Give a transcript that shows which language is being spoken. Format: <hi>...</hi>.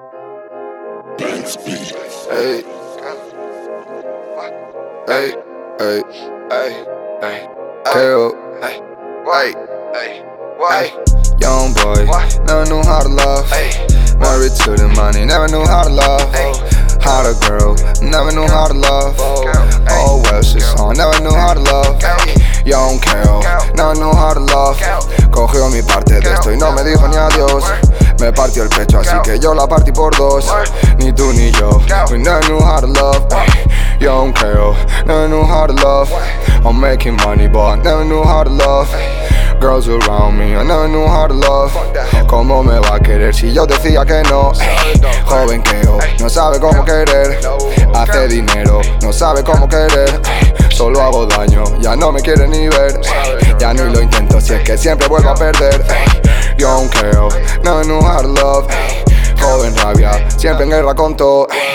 <en>Young boy, never knew how to love. Married to the money, never knew how to love. How to girl, never knew how to love. Oh, well, she's on, never knew how to love. Young girl, never knew how to love.</en> <es>Cogió mi parte de esto y no me dijo ni adiós. Me partió el pecho, así que yo la partí por dos. Ni tú ni yo,</es> <en>we never knew how to love. Young girl, never knew how to love. I'm making money, but I never knew how to love. Girls around me, I never knew how to love.</en> <es>¿Cómo me va a querer si yo decía que no? Joven queo, no sabe cómo querer. Hace dinero, no sabe cómo querer. Solo hago daño, ya no me quiere ni ver. Ya ni lo intento, si es que siempre vuelvo a perder.</es> <en>Young girl, never knew how to love.</en> <es>Joven rabia, siempre en guerra con todo.</es>